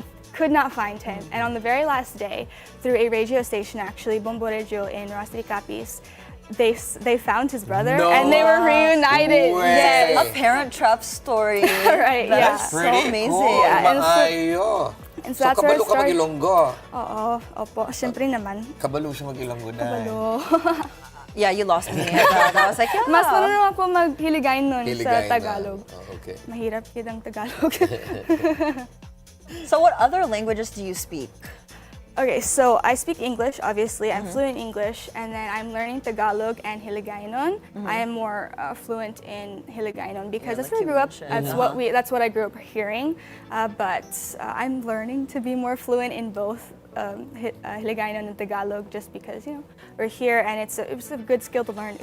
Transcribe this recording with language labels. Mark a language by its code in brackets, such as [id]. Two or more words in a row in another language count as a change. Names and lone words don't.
[en] Could not find him. And on the very last day, through a radio station, actually, Bombo Radio in Rosario Capiz, they found his brother and they were reunited. Yes. A parent trap story. Right, That's yeah. so amazing. Cool. Yeah, and so that's where [hil] kabalo [en] it [hil] ka [en] started. [hil] mag-Ilonggo. [tl] Oo, opo. Siyempre naman. [hil] Kabalo siya mag-Ilonggo na. Kabalo. [en] Yeah, you lost me. I was like, yeah. [tl] Mas marunong ako mag-Hiligay nun sa Hiligay na. Tagalog. [en] Oh, okay. [tl] Mahirap kitang Tagalog. [en] So what other languages do you speak? Okay, so I speak English, obviously. I'm fluent in English, and then I'm learning Tagalog and Hiligaynon. I am more fluent in Hiligaynon because that's where I grew up. That's what I grew up hearing. But I'm learning to be more fluent in both Hiligaynon and Tagalog, just because we're here, and it's a good skill to learn.